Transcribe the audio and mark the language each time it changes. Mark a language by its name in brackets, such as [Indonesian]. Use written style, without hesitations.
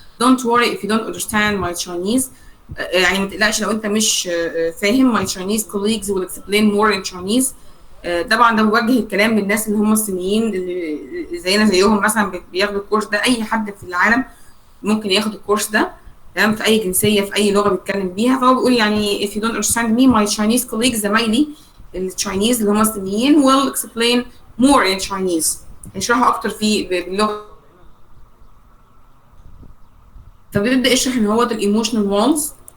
[English] Don't worry if you don't understand my Chinese. [Arabic] يعني ما تقلقش لو أنت مش فاهم. [English] My Chinese colleagues will explain more in Chinese. [Arabic] طبعا ده بوجه الكلام للناس اللي هم الصينيين اللي زينا زيهم مثلا بياخدوا الكورس ده. أي حد في العالم ممكن ياخد الكورس ده، تمام، في أي جنسية في أي لغة بيتكلم بيها. فهو بيقول يعني [English] if you don't understand me my Chinese colleagues [Arabic] زمايلي التشاينيز اللي هم الصينيين [English] will explain more in Chinese. [Arabic] هيشرحوا أكتر باللغة. فبيبدأ يشرح إن هو الإيموشنال والز.